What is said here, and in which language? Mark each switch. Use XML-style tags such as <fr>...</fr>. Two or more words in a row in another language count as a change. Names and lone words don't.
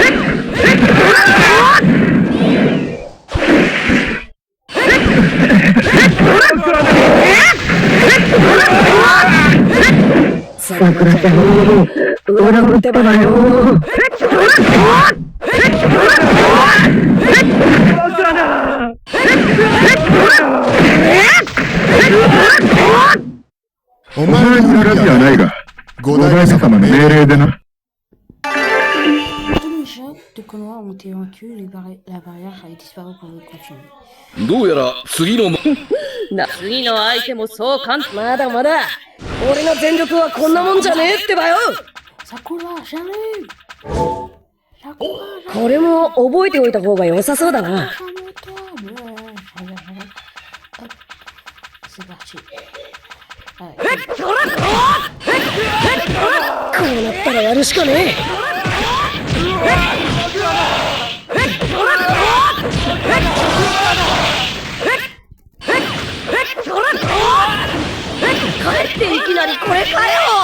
<ja>さくらちゃん、裏切ってばよ。お前に恨みはないが、五代目様の命令でな。</ja> <fr>Tous les jets de Konoha ont été vaincus, la barrière a disparu pour le continuer.</fr> <ja>どうやら次の次の相手もそう簡単。まだまだ。俺の全力はこんなもんじゃねえってばよ。</ja> <fr>Sakura, j'arrive! Sakura,</fr> <ja>これも覚えておいた方が良さそうだな。</ja> <fr>j'arrive! Hop, c'est parti. Allez.</fr> <ja>こうなったらやるしかねえ。帰っていきなりこれかよ。</ja>